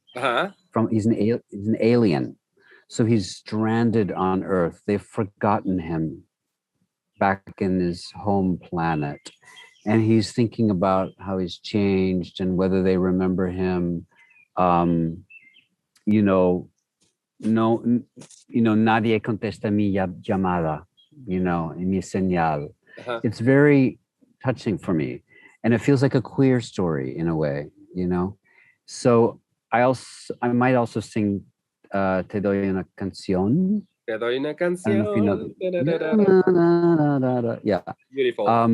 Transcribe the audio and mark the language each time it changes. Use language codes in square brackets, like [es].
[en] Uh-huh. He's an alien, so he's stranded on Earth. They've forgotten him back in his home planet, and he's thinking about how he's changed and whether they remember him. You know, [es] no, nadie contesta mi llamada, mi señal. [en] Uh-huh. It's very touching for me, and it feels like a queer story in a way. So I might also sing Te doy una canción. [es] Te doy una [en] I don't know if you know [es] canción. [en] yeah. Beautiful.